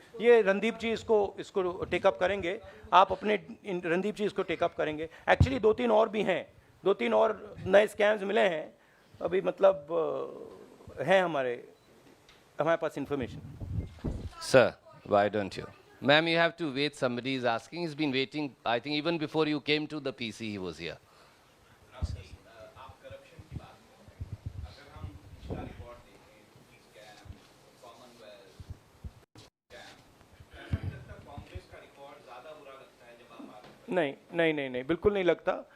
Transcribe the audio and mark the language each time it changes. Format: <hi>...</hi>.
<hi>ये रणदीप जी इसको टेकअप करेंगे, आप अपने रणदीप जी इसको टेकअप करेंगे। एक्चुअली 2-3 और भी हैं, 2-3 और नए स्कैम्स मिले हैं अभी, मतलब हैं हमारे पास information.</hi> <en>Sir, why don't you? Ma'am, you have to wait. Somebody is asking. He's been waiting, I think, even before you came to the PC, he was here.</en> <hi>आप करप्शन की बात कर रहे हैं, अगर हम पिछला रिकॉर्ड देखें, स्कैम, कॉमनवेल्थ स्कैम, ऐसा नहीं लगता कांग्रेस का रिकॉर्ड ज्यादा बुरा लगता है जब आप आते हैं? नहीं, बिल्कुल नहीं लगता।</hi>